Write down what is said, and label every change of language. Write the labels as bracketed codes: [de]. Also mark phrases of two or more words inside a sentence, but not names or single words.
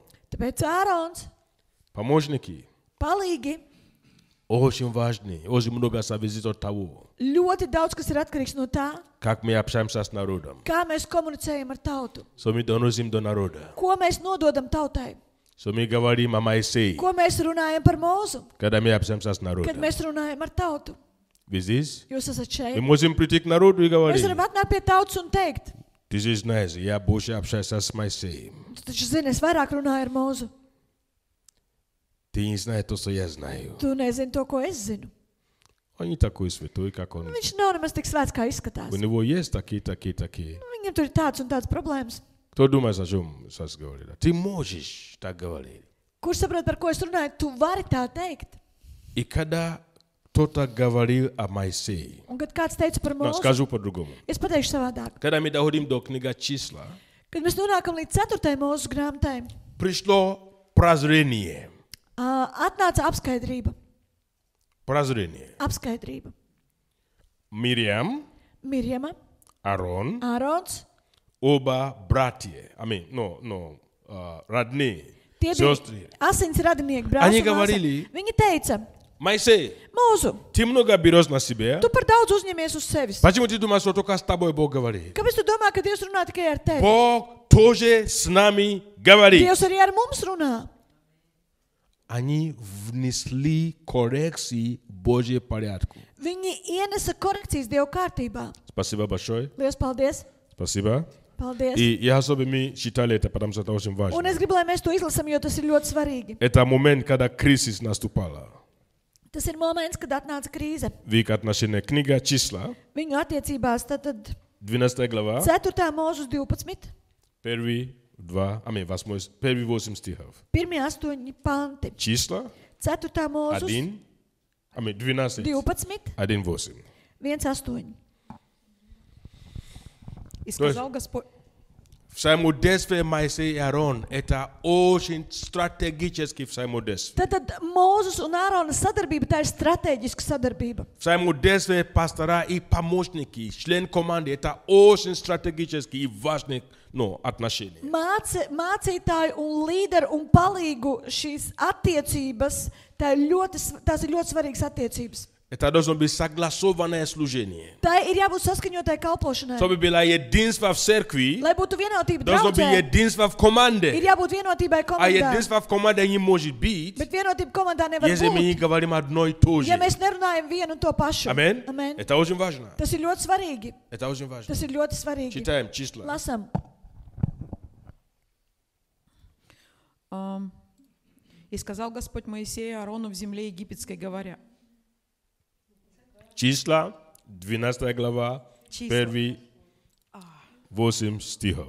[lv] Tāpēc Ārons, [ru] помощники, [lv] palīgi, [ru] очень важны, очень много зависит от того, [lv] ļoti daudz kas ir atkarīgs no tā, [ru] как мы общаемся с народом, [lv] kā mēs komunicējam ar tautu, [ru] что мы доносим до народа, [lv] ko mēs nododam tautai, [ru] что мы говорим о Моисее, [lv] ko mēs runājam par mūzu, [ru] когда мы общаемся с [lv] kad [ru] народом. [lv] mēs runājam ar tautu. [ru] Вы здесь? [lv] Jūs esat [ru] Мы [lv] šeit. [ru] можем прийти к народу и [lv] Mēs [ru] говорить, [lv] varam atnākt pie tautas un teikt, [ru] ты же знаешь, я больше общаюсь с Моисеем. [lv] tu taču zini, es vairāk runāju ar mūzu. [ru] Ты не знаешь то, что я знаю. [lv] Tu nezini to, ko es zinu. [ru] Он не такой святой, как он. [lv] Viņš nav nemaz tik svēts, kā izskatās. [ru] У него есть такие. [lv] Viņam tur ir tāds un tāds problēmas. [ru] Кто думает, о чем сейчас говорит? Ты можешь так говорить. [lv] Kurš saprot, par ko es runāju? Tu vari tā teikt. [ru] И когда кто-то говорил о Моисее, [lv] Un kad kāds teica par mūzu, [ru] скажу по-другому. [lv] es pateikšu savādāk. [ru] Когда мы доходим до книги числа, [lv] Kad mēs nonākam līdz 4. mūzu grāmatai, [ru] пришло прозрение. [lv] atnāca apskaidrība. [ru] Прозрение. [lv] Apskaidrība. [ru] Мириам, [lv] Mirjama, [ru] Аарон, [lv] Ārons, [ru] оба братья. Родные, [lv] tie bija [ru] сестры. [lv] asins radinieki, [ru] Они [lv] brālis un māsa. [ru] говорили, [lv] Viņi teica, [ru] Моисей, [lv] mūzu, [ru] ты много берешь на себя. [lv] tu par daudz uzņemies uz sevis. [ru] Почему ты думаешь, что только с тобой Бог говорит? [lv] Kāpēc tu domā, ka Dievs runā tikai ar tevi? [ru] Бог тоже с нами говорит. [lv] Dievs arī ar mums runā. [ru] Они внесли коррекции Божьей порядку. [lv] Viņi ienesa korekcijas Dieva kārtībā. [ru] Спасибо большое. [lv] Lielas paldies! [ru] Спасибо. [lv] Paldies! [ru] И я особенно мы читали это, потому что это очень [lv] Un [ru] важно. [lv] es gribu, lai mēs to izlasām, jo tas ir ļoti svarīgi. [ru] Это момент, когда кризис наступала. [lv] Tas ir moments, kad atnāca krīze. [ru] В их отношении книга числа, [lv] Viņu attiecībās tad [ru] 12 глава, [lv] 4. mūžus 12, [ru] первые 8 стихов. [lv] pirmie 8 panti. [ru] Числа [lv] 4. mūžus 12, 12, 1:8. 1:8. [ru] И сказал Господь, Взаимодействие Моисея и Аарона – это очень стратегический взаимодействие. [lv] Tad Mūzes un Ārona sadarbība, tā ir strateģiska sadarbība. [ru] Взаимодействие пастора и помощники, член команды – это очень стратегические и важные отношения. [lv] Mācītāju un līderu un palīgu šīs attiecības, tās ir ļoti svarīgas attiecības. [ru] Это должно быть согласованное служение. [lv] Tā ir jābūt saskaņotai kalpošanai. [ru] Чтобы было единство в церкви, [lv] Lai būtu vienotība [ru] должно быть [lv] draudzē, [ru] единство в [lv] ir [ru] команде. [lv] jābūt vienotībai [ru] А [lv] komandā. [ru] единство в команде не может быть, [lv] Bet vienotība komandā nevar [ru] если мы не [lv] būt, [ru] говорим одно и то же. [lv] ja mēs nerunājam vienu un to pašu. [ru] Аминь. [lv] Amen. [ru] Это очень важно. [lv] Tas ir ļoti svarīgi. [ru] Это очень важно. [lv] Tas ir ļoti svarīgi. [ru] Читаем числа. [lv] Lasam. [ru] и сказал Господь Моисею и Аарону в земле египетской, говоря. Числа, 12 глава, Числа. первые 8 стихов.